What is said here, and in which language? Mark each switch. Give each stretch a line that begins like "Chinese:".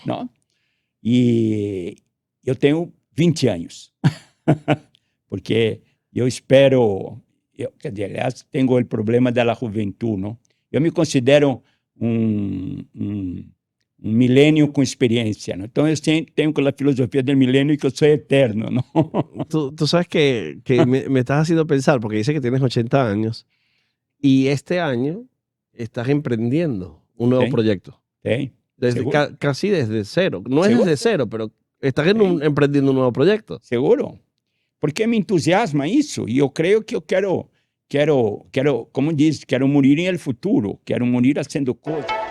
Portuguese: Não? E eu tenho 20 anos. Porque eu espero, quer dizer, aliás, tenho o problema da juventude, não? Eu me considero um milênio com experiência, ¿no? Então eu tenho a filosofia do milênio que eu sou eterno, ¿no?
Spanish: Tú sabes que me estás haciendo pensar, porque dice que tienes 80 años y este año estás emprendiendo un nuevo proyecto. Sí. Casi desde cero. No es desde cero, pero estás emprendiendo un nuevo proyecto. Seguro.
Portuguese: Porque me entusiasma isso e eu creio que eu quero, como diz, quero morir em el futuro, quero morir fazendo coisas.